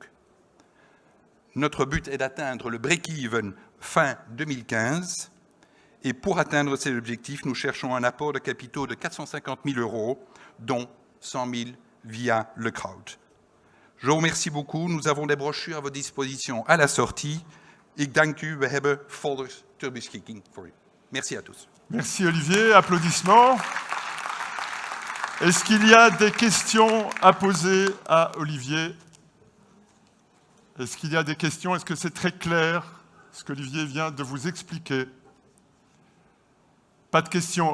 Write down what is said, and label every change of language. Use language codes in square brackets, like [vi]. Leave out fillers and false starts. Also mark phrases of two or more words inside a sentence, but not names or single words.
[fr] Notre but est d'atteindre le break-even fin 2015, et pour atteindre ces objectifs, nous cherchons un apport de capitaux de 450 000 €, dont 100 000 via le crowd. Je vous remercie beaucoup. Nous avons des brochures à votre disposition à la sortie. [nl] Ik dank u, we hebben folders ter beschikking voor u. [fr] Merci à tous. Merci Olivier, applaudissements. Est-ce qu'il y a des questions à poser à Olivier? Est-ce qu'il y a des questions? Est-ce que c'est très clair ce qu'Olivier vient de vous expliquer? Pas de questions.